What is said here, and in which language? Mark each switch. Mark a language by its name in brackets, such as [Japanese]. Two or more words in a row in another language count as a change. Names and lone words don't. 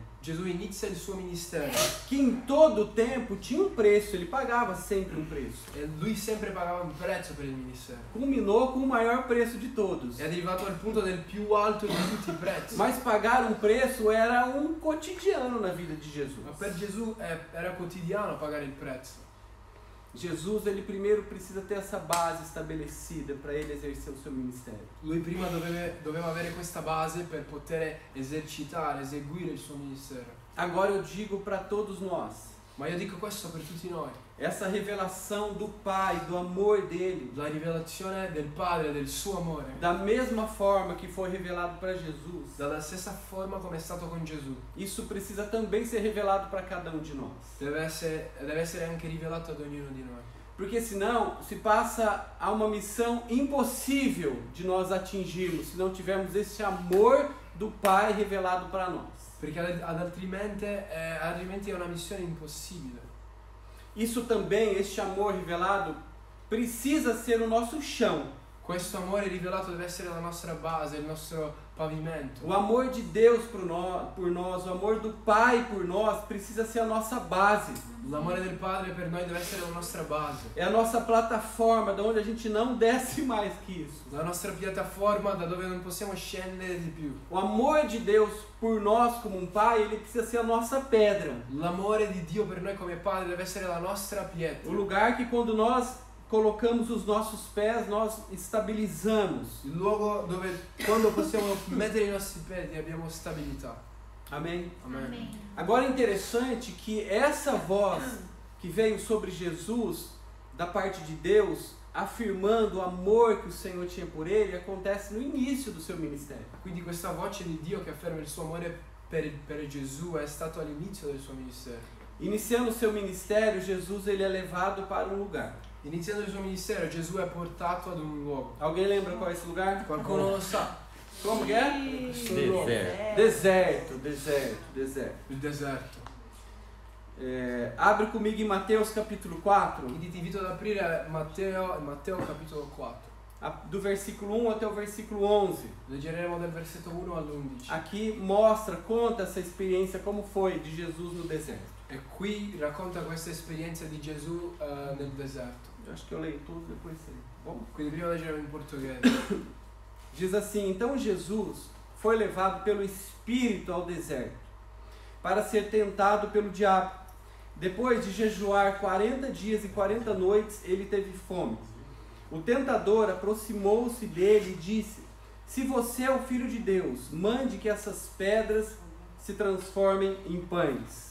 [Italian] Gesù inizia il suo ministero [Portuguese] que em todo o tempo tinha um preço, ele pagava sempre um preço. [Italian] e lui sempre pagava un prezzo per il ministero. [Portuguese] Culminou com o maior preço de todos. [Italian] È arrivato al punto del più alto di tutti i prezzi. [Portuguese] Mas pagar um preço era um cotidiano na vida de Jesus. [Italian] Ma per Gesù era quotidiano pagare il prezzo. [Portuguese] Jesus, ele primeiro precisa ter essa base estabelecida para ele exercer o seu ministério. [Italian] Lui prima doveva avere questa base per poter eseguire il suo ministero. [Portuguese] Agora eu digo para todos nós, [Italian] Ma io dico questo per tutti noi. [Portuguese] essa revelação do Pai, do amor dele, [Italian] La rivelazione del Padre, del suo amore, [Portuguese] da mesma forma que foi revelado para Jesus, [Italian] dalla stessa forma come è stato con Gesù, [Portuguese] isso precisa também ser revelado para cada um de nós. [Italian] deve essere anche rivelato ad ognuno di noi. [Portuguese] Porque senão se passa a uma missão impossível de nós atingirmos, se não tivermos esse amor do Pai revelado para nós. [Italian] Perché altrimenti è una missione impossibile. [Portuguese] Isso também, este amor revelado, precisa ser o nosso chão. [Italian] Questo amore rivelato deve essere la nostra base, il nostro pavimento. [Portuguese] O amor de Deus por nós, o amor do Pai por nós, precisa ser a nossa base. [Italian] L'amore del Padre per noi deve essere la nostra base. [Portuguese] É a nossa plataforma, da onde a gente não desce mais que isso. [Italian] La nostra piattaforma da dove non possiamo scendere di più. [Portuguese] O amor de Deus por nós como um Pai, ele precisa ser a nossa pedra. [Italian] L'amore di Dio per noi come Padre deve essere la nostra pietra. [Portuguese] O lugar que quando nós colocamos os nossos pés, nós estabilizamos. [Italian] Il luogo dove quando possiamo mettere i nostri piedi abbiamo stabilità. [Portuguese] Amém? [Italian] Amen. [Portuguese] Agora é interessante que essa voz que veio sobre Jesus, da parte de Deus, afirmando o amor que o Senhor tinha por ele, acontece no início do seu ministério. [Italian] Quindi questa voce di Dio che afferma il suo amore per Gesù è stato all'inizio del suo ministero. [Portuguese] Iniciando o seu ministério, Jesus ele é levado para um lugar. [Italian] Iniziando il suo ministero Gesù è portato ad un luogo. [Portuguese] Alguém lembra qual é esse lugar? [Italian] Qualcuno lo sa? [Portuguese] Como que é? Deserto. Deserto. [Italian] Il deserto. [Portuguese] Abre comigo em Mateus capítulo 4, [Italian] Quindi ti invito ad aprire Matteo capitolo 4. [Portuguese] do versículo 1 até o versículo 11. [Italian] Leggeremo dal versetto 1 all'11. [Portuguese] Aqui conta essa experiência como foi de Jesus no deserto. [Italian] E qui racconta questa esperienza di Gesù nel deserto. [Portuguese] Eu acho que eu leio tudo, depois sei. Bom? [Italian] Quindi prima leggeremo in portoghese. [Portuguese] Diz assim: então Jesus foi levado pelo Espírito ao deserto, para ser tentado pelo diabo. Depois de jejuar 40 dias e 40 noites, ele teve fome. O tentador aproximou-se dele e disse: se você é o Filho de Deus, mande que essas pedras se transformem em pães.